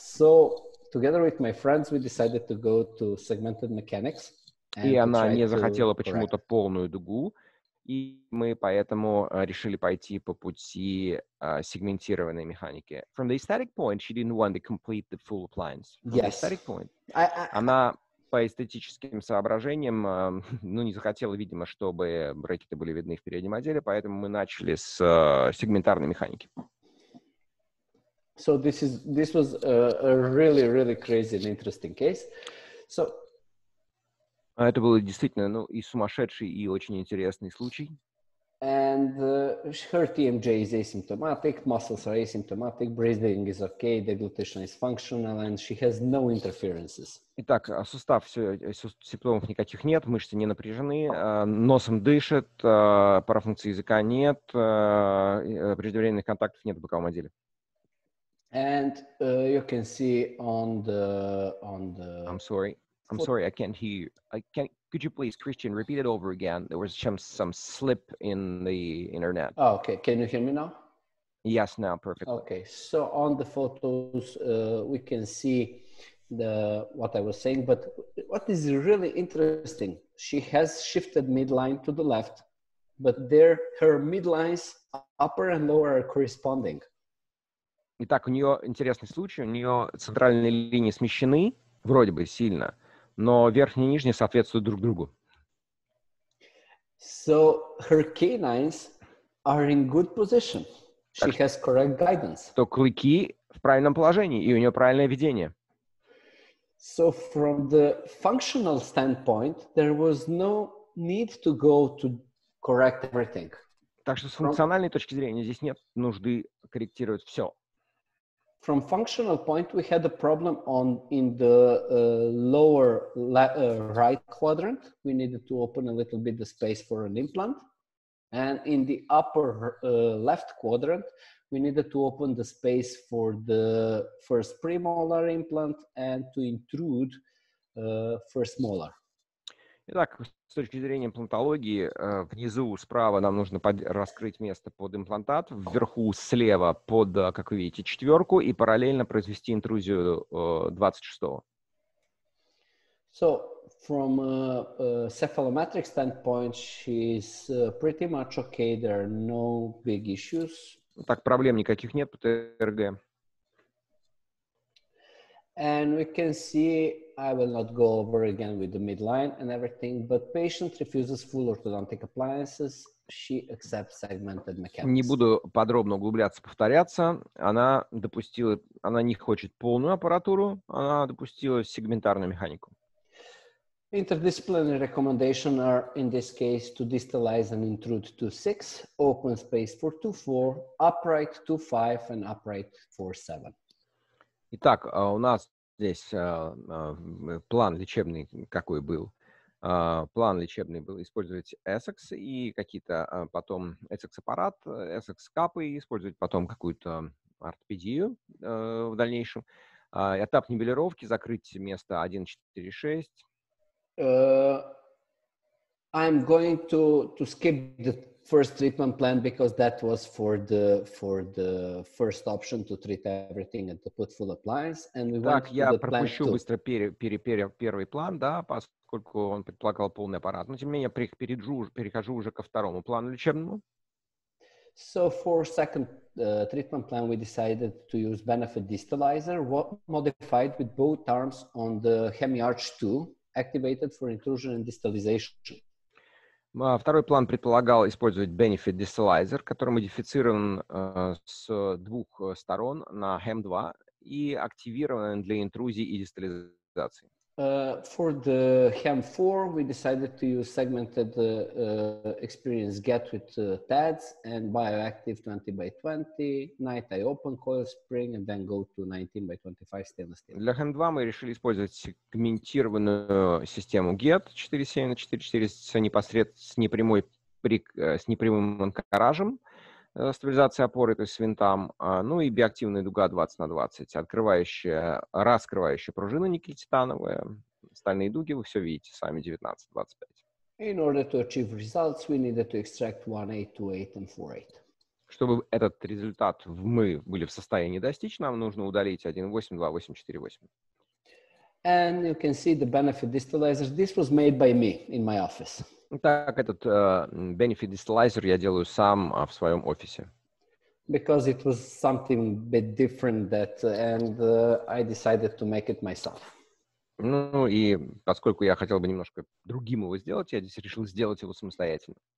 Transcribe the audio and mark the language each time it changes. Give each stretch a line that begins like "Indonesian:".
English: So together with my friends, we decided to go to segmented mechanics.
Russian: И она не захотела почему-то полную дугу. И мы поэтому решили пойти по пути сегментированной механики.
English: From the aesthetic point, she didn't want to complete the full appliance. From the aesthetic point,
Russian: она по эстетическим соображениям, не захотела, видимо, чтобы брекеты были видны в переднем отделе, поэтому мы начали с сегментарной механики.
English: So this was a really crazy and interesting case. So
Russian: это был действительно, и сумасшедший, и очень интересный случай.
English: And her TMJ is asymptomatic, muscles are asymptomatic, breathing is okay, deglutition is functional, and she has no interferences.
Russian: Итак, сустав, симптомов никаких нет, мышцы не напряжены, носом дышит, парафункции языка нет, преждевременных контактов нет в боковом отделе.
English: And you can see on the I'm sorry, I can't hear you. Could you please, Christian, repeat it over again? There was some slip in the internet. Oh, okay. Can you hear me now? Yes, now perfectly. Okay. So on the photos, we can see what I was saying. But what is really interesting, she has shifted midline to the left, but there her midlines, upper and lower, are corresponding.
Russian: Итак, у нее интересный случай. У нее центральные линии смещены, вроде бы сильно, но верхние и нижние соответствуют друг другу.
English: So her canines are in good position. She has correct guidance.
Russian: То клыки в правильном положении, и у нее правильное ведение.
English: So from the functional standpoint, there was no need to go to correct everything.
Russian: Так что с функциональной точки зрения здесь нет нужды корректировать все.
English: From functional point, we had a problem in the lower right quadrant. We needed to open a little bit the space for an implant. And in the upper left quadrant, we needed to open the space for the first premolar implant and to intrude first molar.
Russian: Итак, с точки зрения имплантологии, внизу справа нам нужно раскрыть место под имплантат, вверху слева под, как вы видите, четверку и параллельно произвести интрузию 26-го.
English: So, from a cephalometric standpoint, she's pretty much okay. There are no big issues.
Russian: Так, проблем никаких нет по ТРГ.
English: And we can see, I will not go over again with the midline and everything, but patient refuses full orthodontic appliances. She accepts segmented mechanics.
Russian: Не буду подробно углубляться, повторяться. Она не хочет полную аппаратуру, она допустила сегментарную механику.
English: Interdisciplinary recommendations are, in this case, to distalize and intrude 2.6, open space for 2.4, upright 2.5, and upright 4.7.
Russian: Итак, у нас здесь план лечебный какой был. план лечебный был использовать Essex и какие-то потом Essex-аппарат, Essex-капы, использовать потом какую-то ортопедию в дальнейшем. Этап нивелировки, закрыть место 1,4,6.
English: I'm going to skip the first treatment plan because that was for the first option to treat everything and to put full appliance, and we went
Russian: Так,
English: to
Russian: я
English: the plan
Russian: пропущу
English: 2.
Russian: быстро первый план, да, поскольку он предполагал полный аппарат. Но, тем не менее, перехожу уже ко второму плану лечебному.
English: So for second treatment plan, we decided to use benefit distalizer, modified with both arms on the hemiarch 2, activated for intrusion and distalization.
Russian: Второй план предполагал использовать benefit distalizer, который модифицирован с двух сторон на HEM2 и активирован для интрузии и дистализации.
English: For the HEM4, we decided to use segmented experience GET with TADs and bioactive 20x20, night eye open coil spring, and then go to 19x25 stainless steel.
Russian: Для HEM2 мы решили использовать сегментированную систему GET 4.7 на 4.4 с непрямым анкоражем, стабилизация опоры, то есть с винтом, ну и биоактивная дуга 20 на 20, раскрывающая пружина никель-титановая, стальные дуги, вы все видите сами, 19-25.
English: In order to achieve results, we needed to extract 1.8, 2.8, and 4.8.
Russian: Чтобы этот результат мы были в состоянии достичь, нам нужно удалить 1.8, 2.8, 4.8.
English: And you can see the benefit distalizers. This was made by me in my office.
Russian: Так, этот benefit distalizer я делаю сам в своем офисе.
English: Because it was something a bit different and I decided to make it myself.
Russian: Ну и поскольку я хотел бы немножко другим его сделать, я здесь решил сделать его самостоятельно.